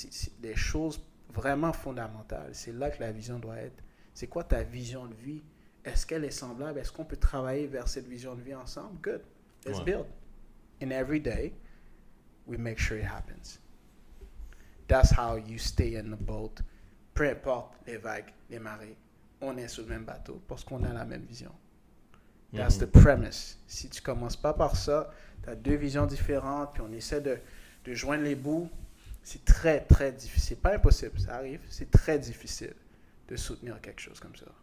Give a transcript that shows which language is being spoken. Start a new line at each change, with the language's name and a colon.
French: C'est des choses vraiment fondamentales. C'est là que la vision doit être. C'est quoi ta vision de vie? Est-ce qu'elle est semblable? Est-ce qu'on peut travailler vers cette vision de vie ensemble?
English: Good. Let's build. And every day, we make sure it happens. That's how you stay in the boat.
French: Peu importe les vagues, les marées, on est sur le même bateau parce qu'on a la même vision.
English: That's the premise.
French: Si tu commences pas par ça, tu as deux visions différentes, puis on essaie de joindre les bouts, c'est très, très difficile. C'est pas impossible, ça arrive, c'est très difficile de soutenir quelque chose comme ça.